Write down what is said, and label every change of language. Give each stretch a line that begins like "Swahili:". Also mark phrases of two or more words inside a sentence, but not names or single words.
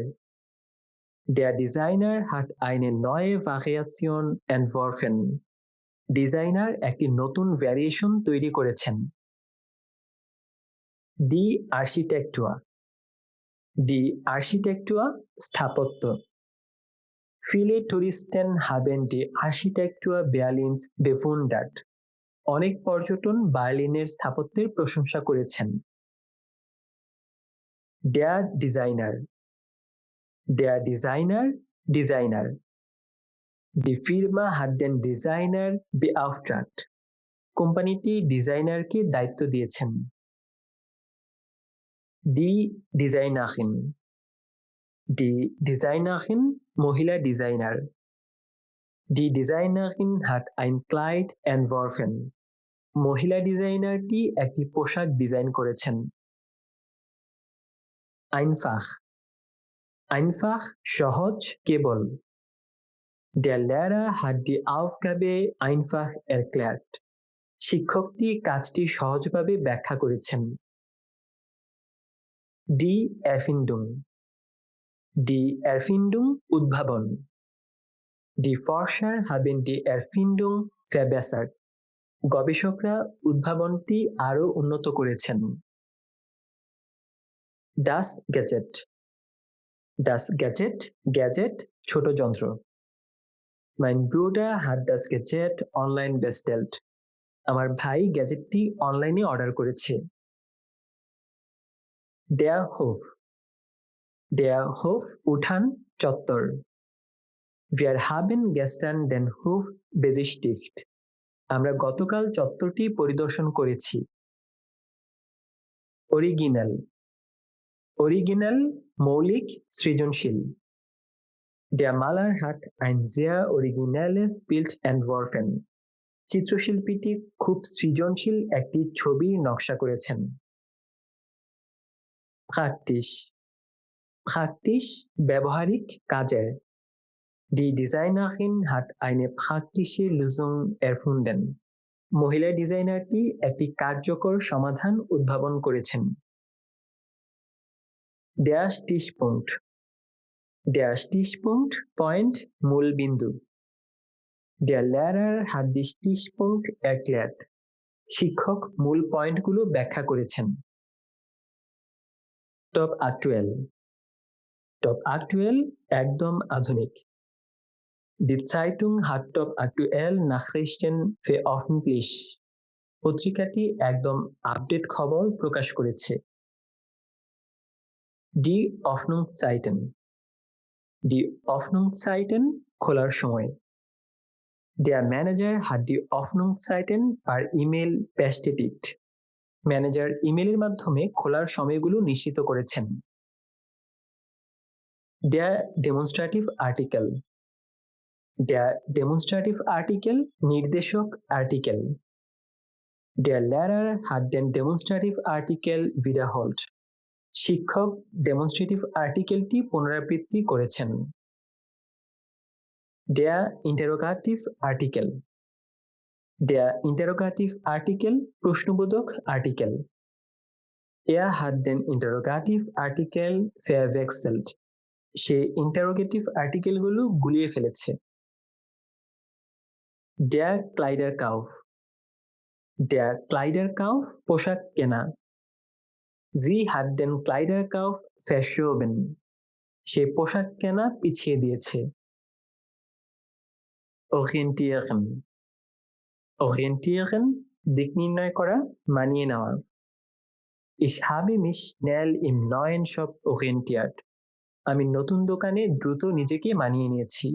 German: Der Designer hat eine neue Variation entworfen.
Bangla: ডিজাইনার একটি নতুন ভ্যারিয়েশন তৈরি করেছেন।
German: Die Architektur. Die Architektur স্থাপত্য। Viele Touristen haben die Architektur Berlins bewundert.
Bangla: অনেক পর্যটন বার্লিনের স্থাপত্যের প্রশংসা করেছেন।
German: Der Designer. Der Designer ডিজাইনার। Die Firma hat den Designer beauftragt.
Bangla: কোম্পানিটি ডিজাইনারকে দায়িত্ব দিয়েছেন।
German: Die Designerin. Die Designerin
Bangla: মহিলা ডিজাইনার।
German: Die Designerin hat ein Kleid entworfen.
Bangla: মহিলা ডিজাইনারটি একটি পোশাক ডিজাইন করেছেন।
German: Einfach. Einfach
Bangla: সহজ, কেবল।
German: Der Lehrer hat die Aufgabe einfach erklärt.
Bangla: শিক্ষকটি কাজটি সহজভাবে ব্যাখ্যা করেছেন।
German: Die Erfindung. Die Erfindung উদ্ভাবন। Die Forscher haben die Erfindung verbessert.
Bangla: গবেষকরা উদ্ভাবনটি আরো উন্নত করেছেন।
German: Das Gadget. Das Gadget, Gadget
Bangla: ছোট যন্ত্র।
German: Mein Bruder hat das Gadget online bestellt.
Bangla: আমার ভাই গ্যাজেটটি অনলাইনে অর্ডার করেছে।
German: Der Hof. Der Hof
Bangla: উঠান চত্বর।
German: Wir haben gestern den Hof besichtigt.
Bangla: আমরা গতকাল চত্বরটি পরিদর্শন করেছি।
German: Original. Original
Bangla: মৌলিক সৃজনশীল।
German: Der Maler hat ein sehr originelles Bild entworfen.
Bangla: চিত্রশিল্পীটি খুব সৃজনশীল একটি ছবির নকশা করেছেন।
German: Praktisch. Praktisch
Bangla: ব্যবহারিক কাজের।
German: Die Designerin hat eine praktische Lösung erfunden.
Bangla: মহিলা ডিজাইনারটি একটি কার্যকর সমাধান উদ্ভাবন করেছেন।
German: Der Stichpunkt. Der Stichpunkt
Bangla: পয়েন্ট মূল বিন্দু।
German: Der Lehrer hat die Stichpunkt erklärt.
Bangla: শিক্ষক মূল পয়েন্টগুলো ব্যাখ্যা করেছেন।
German: Top aktuell. Top aktuell
Bangla: একদম আধুনিক।
German: Die Zeitung hat top aktuell Nachrichten veröffentlicht.
Bangla: পত্রিকাটি একদম আপডেট খবর প্রকাশ করেছে।
German: Die Öffnungszeiten. Die Öffnungszeiten
Bangla: খোলার সময়।
German: Der Manager hat die Öffnungszeiten per E-Mail bestätigt.
Bangla: ম্যানেজার ইমেলের মাধ্যমে খোলার সময়গুলো নিশ্চিত করেছেন।
English: Der demonstrative article. Der demonstrative article
Bangla: নির্দেশক আর্টিকেল।
German: Der Lehrer hat den
English: demonstrative article
German: wiederholt.
Bangla: শিক্ষক ডেমনস্ট্রেটিভ আর্টিকেলটি পুনরাবৃত্তি করেছেন।
English: Der interrogative article. Der interrogative article
Bangla: প্রশ্নবোধক আর্টিকেল।
German: Er hat den
English: interrogative article
German: verwechselt.
Bangla: সে ইন্টারোগেটিভ আর্টিকেলগুলো গুলিয়ে ফেলেছে।
German: Der Kleiderkauf. Der Kleiderkauf
Bangla: পোশাক কেনা।
German: Sie hat den Kleiderkauf verschoben.
Bangla: সে পোশাক কেনা পিছিয়ে দিয়েছে। Orientieren. Orientieren দিক নির্ণয় করা, মানিয়ে নেওয়া।
German: Ich habe mich schnell im neuen Shop orientiert.
Bangla: আমি নতুন দোকানে দ্রুত নিজেকে মানিয়ে নিয়েছি।